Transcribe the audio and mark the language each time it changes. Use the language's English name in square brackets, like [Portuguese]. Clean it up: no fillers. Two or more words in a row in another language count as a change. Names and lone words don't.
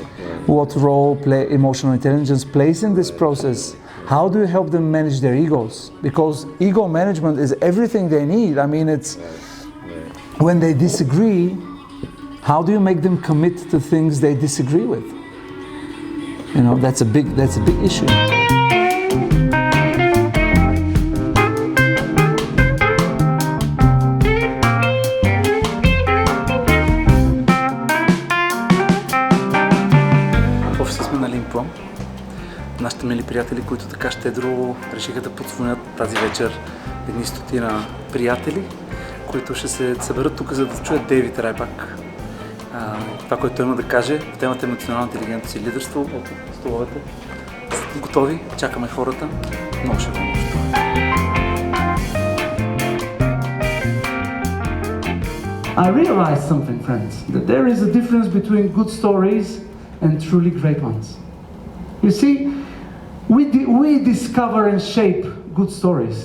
[English] What role emotional intelligence plays in this process? How do you help them manage their egos? Because ego management is everything they need. I mean, it's when they disagree, how do you make them commit to things they disagree with? You know, that's a big issue. [Bulgarian] В офиса сме на Лимпо. Нашите мили приятели, които така щедро решиха да подзвонят тази вечер едни стотина приятели, които ще се съберат тук, за да чуят Дейвид Райбак. Това, което той има да каже в темата емоционална интелигентност и лидерство от столовете. Сте готови? Чакаме хората. Много ще вълнуващо. [English] I realized something, friends, that there is a difference between good stories and truly great ones. You see, we discover and shape good stories.